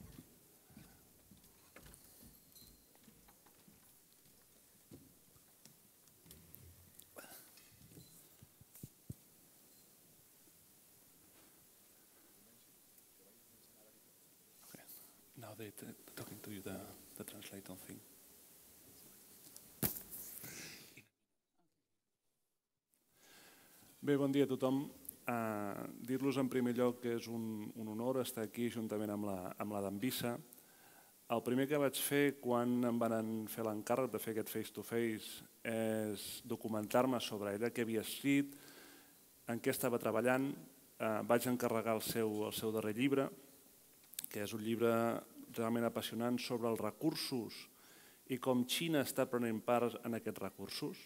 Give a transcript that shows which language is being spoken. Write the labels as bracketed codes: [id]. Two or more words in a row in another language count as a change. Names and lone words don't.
[en] Okay. Now they're talking to you, the translator thing. [ca] Bé, bon dia a tothom. Dir-los en primer lloc que és un honor estar aquí juntament amb la Dambisa. El primer que vaig fer quan em van fer l'encàrrec de fer aquest [en] face-to-face [ca] és documentar-me sobre ella, què havia escrit, en què estava treballant. Vaig encarregar el seu darrer llibre, que és un llibre realment apassionant sobre els recursos i com Xina està prenent part en aquests recursos.